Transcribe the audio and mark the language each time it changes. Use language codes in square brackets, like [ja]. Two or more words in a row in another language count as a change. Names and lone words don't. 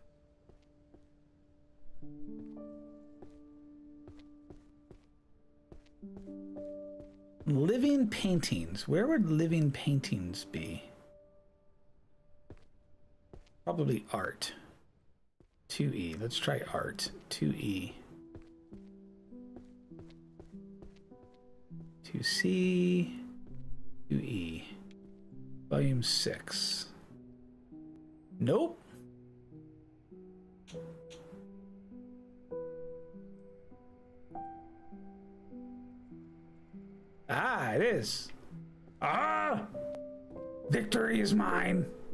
[en] Living paintings. Where would living paintings be? Probably art. 2E. Let's try art. 2E. 2C. 2E. Volume 6. Nope. Ah, it is. Ah! Victory is mine.